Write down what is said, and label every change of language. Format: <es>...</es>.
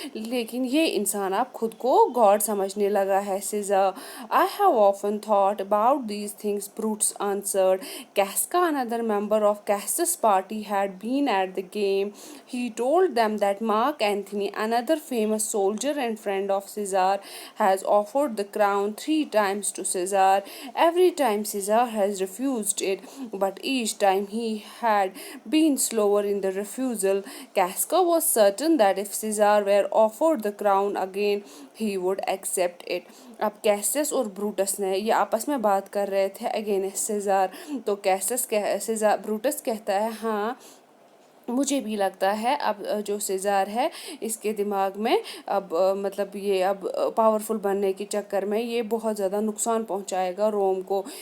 <hi>लेकिन ये इंसान अब खुद को गॉड समझने लगा है।</hi> <en>Caesar, I have often thought about these things, Brutus answered. Casca, another member of Cassis party, had been at the game. He told them that Mark Antony, another famous soldier and friend of Caesar, has offered the crown 3 times to Caesar. Every time Caesar has refused it, but each time he had been slower in the refusal. Casca was certain that if Caesar were offered the crown again, he would accept it.</en> <hi>अब Cassis और Brutus ने ये आपस में बात कर रहे थे अगेंस्ट सीज़र। तो ब्रूटस कहता है, हाँ मुझे भी लगता है अब जो सीज़र है इसके दिमाग में अब मतलब ये अब पावरफुल बनने के चक्कर में ये बहुत ज़्यादा नुकसान पहुंचाएगा रोम को।</hi>